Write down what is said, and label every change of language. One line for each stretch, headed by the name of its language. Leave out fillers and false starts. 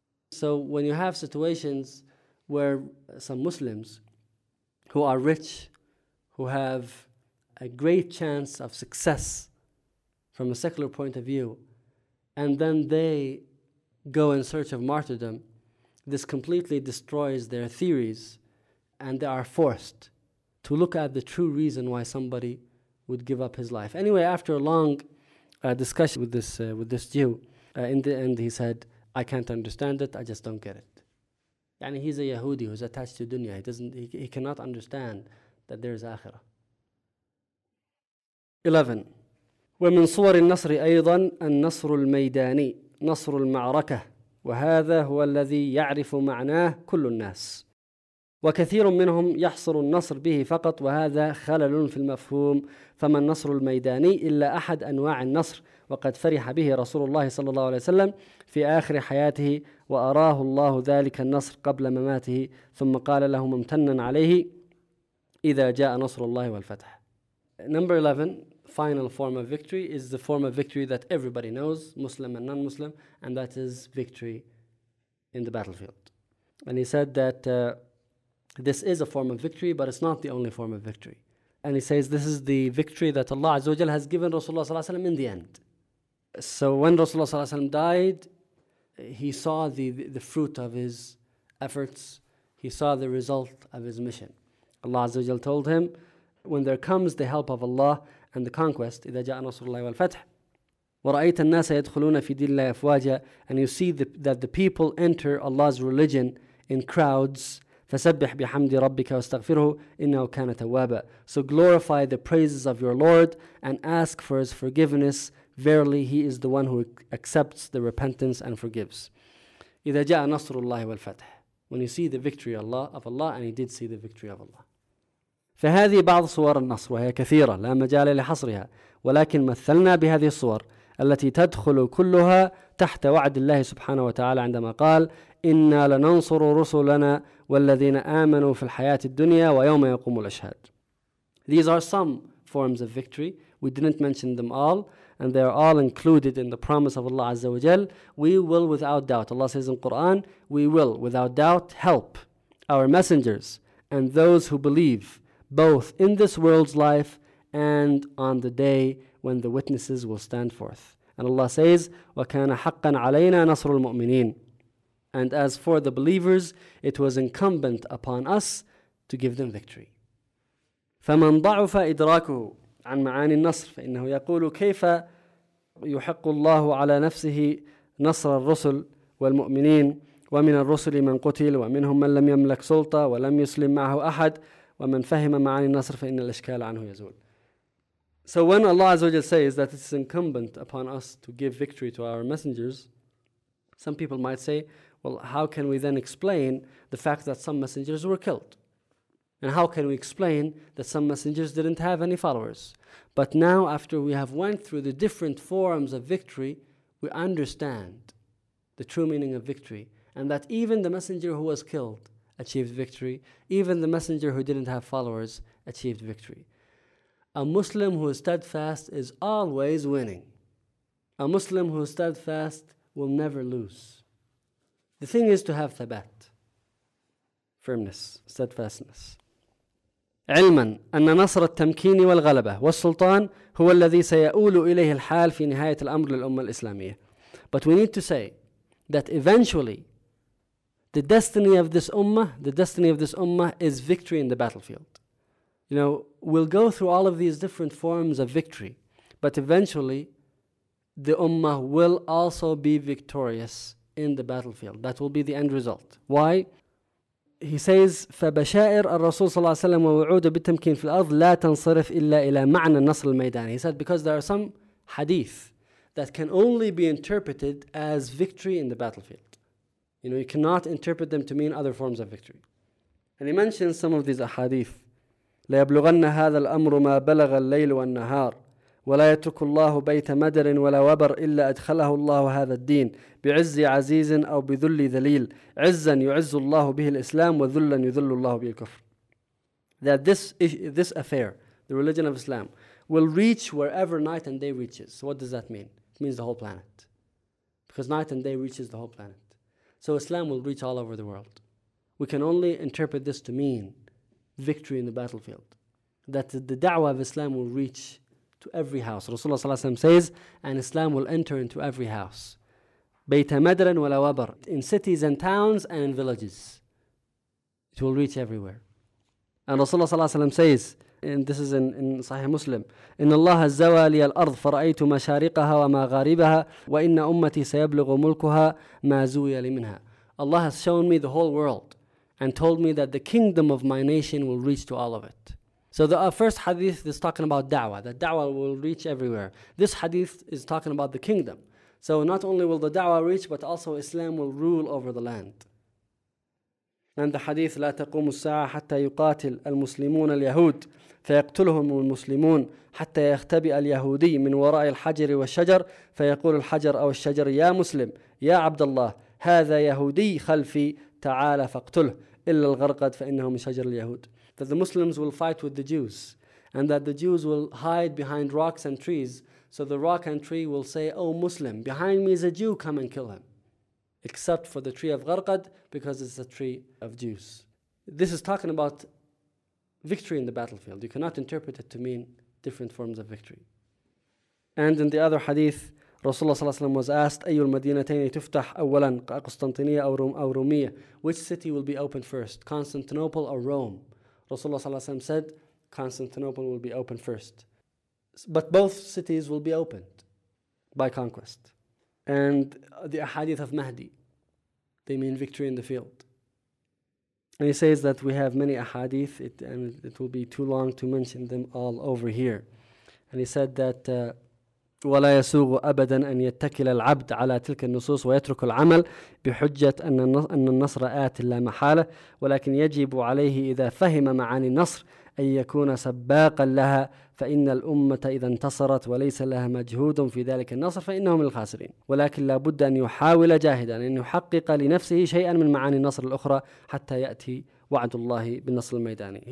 English: So when you have situations where some Muslims who are rich, who have a great chance of success from a secular point of view, and then they go in search of martyrdom, this completely destroys their theories, and they are forced to look at the true reason why somebody would give up his life. Anyway, after a long discussion with this Jew, in the end he said, I can't understand it, I just don't get it. And he's a Yahudi who's attached to dunya. He cannot understand that there is akhirah. 11.
Arabic: ومن صور النصر أيضا النصر الميداني نصر المعركة وهذا هو الذي يعرف معناه كل الناس وكثير منهم يحصر النصر به فقط وهذا خلل في المفهوم فما النصر الميداني إلا أحد أنواع النصر وقد فرح به رسول الله صلى الله عليه وسلم في آخر حياته وأراه الله ذلك النصر قبل مماته ثم قال له ممتنا عليه إذا جاء نصر الله والفتح.
English: Number 11, final form of victory is the form of victory that everybody knows, Muslim and non-Muslim, and that is victory in the battlefield. And he said that this is a form of victory, but it's not the only form of victory. And he says this is the victory that Allah Azza wa Jalla has given Rasulullah Sallallahu Alaihi Wasallam in the end. So when Rasulullah Sallallahu Alaihi Wasallam died, he saw the fruit of his efforts. He saw the result of his mission. Allah Azza wa Jalla told him, when there comes the help of Allah and the conquest,
Arabic: إذا جاء نصر الله والفتح ورأيت الناس يدخلون في دين الله أفواجا,
English: and you see that the people enter Allah's religion in crowds,
Arabic: فسبح بحمد ربك واستغفره إنه كان توابا.
English: So glorify the praises of your Lord and ask for his forgiveness. Verily, he is the one who accepts the repentance and forgives.
Arabic: إذا جاء نصر الله والفتح,
English: when you see the victory of Allah, and he did see the victory of Allah.
Arabic: فهذه بعض صور النصر وهي كثيرة لا مجال لحصرها ولكن مثلنا بهذه الصور التي تدخل كلها تحت وعد الله سبحانه وتعالى عندما قال إنا لننصر رسلنا والذين آمنوا في الحياة الدنيا ويوم يقوم الأشهاد.
English: These are some forms of victory. We didn't mention them all, and they are all included in the promise of Allah Azza wa Jal. We will without doubt, Allah says in Quran, we will without doubt help our messengers and those who believe, both in this world's life and on the day when the witnesses will stand forth. And Allah says,
Arabic: وَكَانَ حَقًّا عَلَيْنَا نَصْرُ الْمُؤْمِنِينَ.
English: And as for the believers, it was incumbent upon us to give them victory.
Arabic: فَمَنْ ضَعُفَ إِدْرَاكُهُ عَنْ مَعَانِ النَّصْرِ فَإِنَّهُ يَقُولُ كَيْفَ يُحِقُّ اللَّهُ عَلَى نَفْسِهِ نَصْرَ الرُّسُلِ وَالْمُؤْمِنِينَ وَمِنَ الرُّسُلِ مَنْ قُتِلَ وَمِنْهُمْ مَنْ لَمْ يَمْلَكْ سُلْطَةً وَلَمْ يُسْلِمْ مَعَهُ أَحَدٌ وَمَنْ فَهِمَ مَعَانِ النَّصْرِ فَإِنَّ الْإِشْكَالَ عَنْهُ يَزُولُ.
English: So when Allah Azza wa Jalla says that it's incumbent upon us to give victory to our messengers, some people might say, well, how can we then explain the fact that some messengers were killed? And how can we explain that some messengers didn't have any followers? But now, after we have went through the different forms of victory, we understand the true meaning of victory, and that even the messenger who was killed achieved victory, even the messenger who didn't have followers achieved victory. A Muslim who is steadfast is always winning. A Muslim who is steadfast will never lose. The thing is to have thabat, firmness, steadfastness.
Arabic: علما أن نصر التمكين والغلبة والسلطان هو الذي سيؤول إليه الحال في نهاية الأمر للأمة الإسلامية.
English: But we need to say that eventually the destiny of this ummah, the destiny of this ummah is victory in the battlefield. You know, we'll go through all of these different forms of victory, but eventually the ummah will also be victorious in the battlefield. That will be the end result. Why? He says,
Arabic: فبشائر الرسول صلى الله عليه وسلم ووعوده بالتمكين في الأرض لا تنصرف إلا إلى معنى النصر الميداني.
English: He said, because there are some hadith that can only be interpreted as victory in the battlefield. You know, you cannot interpret them to mean other forms of victory. And he mentions some of these ahadith.
Arabic: ليبلغن هذا الأمر ما بلغ الليل والنهار ولا يترك الله بيت مدر ولا وبر إلا أدخله الله هذا الدين بعز عزيز أو بذل ذليل عزا يعز الله به الإسلام وذلا يذل الله به الكفر.
English: That this affair, the religion of Islam, will reach wherever night and day reaches. So what does that mean? It means the whole planet. Because night and day reaches the whole planet. So Islam will reach all over the world. We can only interpret this to mean victory in the battlefield. That the da'wah of Islam will reach to every house. Rasulullah sallallahu alayhi wa sallam says, and Islam will enter into every house.
Arabic: بَيْتَ مَدْرًا وَلَا وَبَرٍ
English: in cities and towns and in villages. It will reach everywhere. And Rasulullah sallallahu alayhi wa sallam says, and this is in Sahih Muslim,
Arabic: إِنَّ اللَّهَ زَوَى لِيَ الْأَرْضِ فَرَأَيْتُ مَشَارِقَهَا وَمَا غَارِبَهَا وَإِنَّ أُمَّتِي سَيَبْلُغُ مُلْكُهَا مَا زُوِيَ لِمِنْهَا.
English: Allah has shown me the whole world and told me that the kingdom of my nation will reach to all of it. So the first hadith is talking about da'wah, that da'wah will reach everywhere. This hadith is talking about the kingdom. So not only will the da'wah reach, but also Islam will rule over the land.
Arabic: And the hadith, لا تقوم الساعة حتى يقاتل المسلمون اليهود فيقتلهم المسلمون حتى يختبئ اليهودي من وراء الحجر والشجر فيقول الحجر أو الشجر يا مسلم يا عبد الله هذا يهودي خلفي تعالى فاقتله إلا الغرقد فإنه من شجر اليهود.
English: That the Muslims will fight with the Jews and that the Jews will hide behind rocks and trees. So the rock and tree will say, oh Muslim, behind me is a Jew, come and kill him. Except for the tree of Gharqad, because it's a tree of Jews. This is talking about victory in the battlefield. You cannot interpret it to mean different forms of victory. And in the other hadith, Rasulullah sallallahu alayhi wa sallam was asked,
Arabic: أَيُّ الْمَدِينَتَيْنِ تُفْتَحْ أَوَّلًا قُسْطَنْطِينِيَ أَوْ رُومِيَ.
English: Which city will be opened first, Constantinople or Rome? Rasulullah sallallahu alayhi wa sallam said, Constantinople will be opened first. But both cities will be opened by conquest. And the ahadith of Mahdi, they mean victory in the field. And he says that we have many ahadith, and it will be too long to mention them all over here. And he said that
Arabic: وَلَا يَسُوغُ أَبَدًا أَنْ يَتَّكِلَ الْعَبْدَ عَلَى تِلْكَ النُّصُوصِ وَيَتْرُكُ الْعَمَلَ بِحُجَّةِ أَنَّ النَّصْرَ آتٍ لَا مَحَالَةٍ وَلَكِنْ يَجِبُ عَلَيْهِ إِذَا فَهِمَ مَعَانِ النَّصْرِ أن يكون سباقا لها فإن الأمة إذا انتصرت وليس لها مجهود في ذلك النصر فإنهم الخاسرين ولكن لابد أن يحاول جاهدا أن يحقق لنفسه شيئا من معاني النصر الأخرى حتى يأتي وعد الله بالنصر الميداني.